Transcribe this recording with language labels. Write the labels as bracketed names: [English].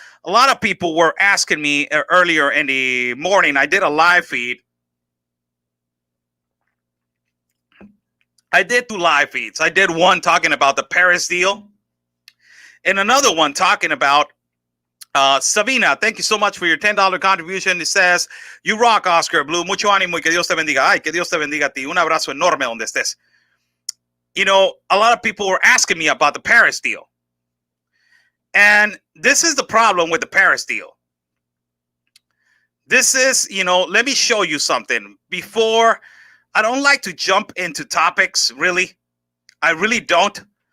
[English] A lot of people were asking me earlier in the morning. I did a live feed. I did 2 live feeds. I did one talking about the Paris deal, and another one talking about Sabina. Thank you so much for your $10 contribution. It says, you rock, Oscar Blue. [Spanish] Mucho ánimo y que Dios te bendiga. Ay, que Dios te bendiga a ti. Un abrazo enorme donde estés. [English] A lot of people were asking me about the Paris deal. And this is the problem with the Paris deal. This is, let me show you something. Before, I don't like to jump into topics, really. I really don't.